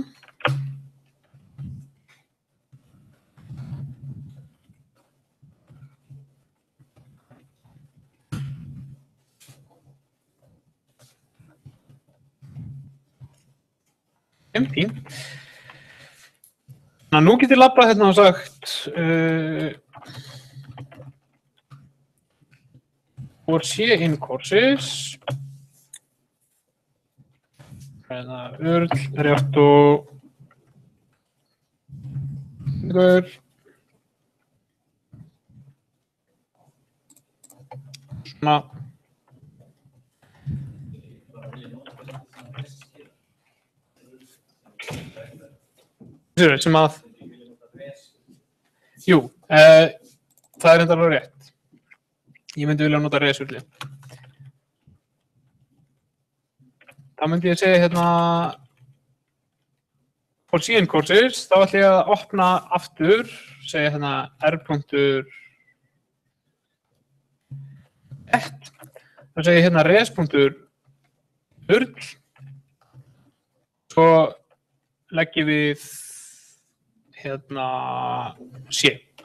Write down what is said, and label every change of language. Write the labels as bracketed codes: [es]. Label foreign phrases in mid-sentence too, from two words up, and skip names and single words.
[is] Fínt. Nú get ég labbað hérna og sagt [en] for C in courses url, [is] rétt og svona sem að jú, það er enda alveg rétt. Ég myndi vilja nota resurli. Það myndi ég segja hérna [en] for C in courses, [is] þá ætla ég að opna aftur, segja hérna r.get, þá segja ég hérna res.url, svo leggjum við hérna C.